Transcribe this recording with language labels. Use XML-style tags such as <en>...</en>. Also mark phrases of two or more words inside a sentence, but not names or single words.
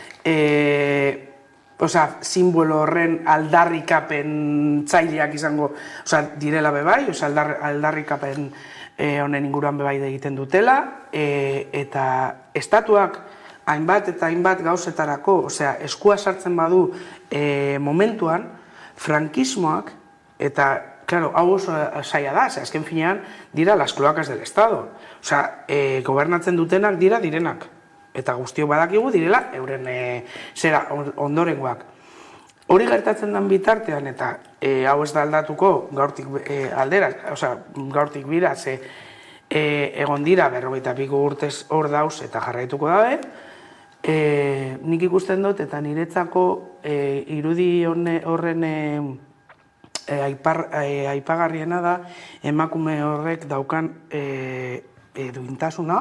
<eu>simbolo horren aldarrikapen tzaileak izango direla bebai, aldarrikapen honen inguruan bebai egiten dutela, eta estatuak hainbat eta hainbat gauzetarako, eskua sartzen badu momentuan, frankismoak, eta, claro, hau oso zaila da, azken finean dira</eu> <es>las cloacas del Estado.</es> <eu>Gobernatzen dutenak direnak. Eta guztiok badakigu direla euren ondorengoak. Hori gertatzen den bitartean, eta hau ez da aldatuko gaurtik aldera, gaurtik bira, egon dira 52 urtez hor dauz eta jarraituko dabe, nik ikusten dut eta niretzako irudi horren aipagarriena da emakume horrek daukan duintasuna.</eu>